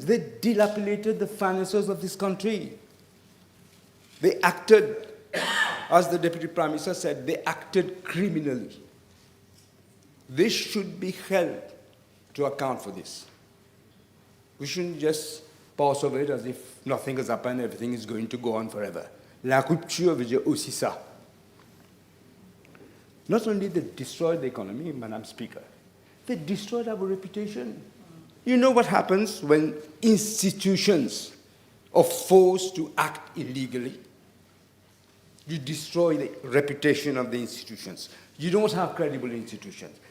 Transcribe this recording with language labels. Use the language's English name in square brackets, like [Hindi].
[English] They dilapidated the finances of this country. They acted, as the Deputy Prime Minister said, they acted criminally. They should be held to account for this. We shouldn't just pass over it as if nothing has happened, everything is going to go on forever. [French] La rupture veut dire aussi ça. [English] Not only they destroyed the economy, Madam Speaker, they destroyed our reputation. You know what happens when institutions are forced to act illegally? You destroy the reputation of the institutions. You don't have credible institutions.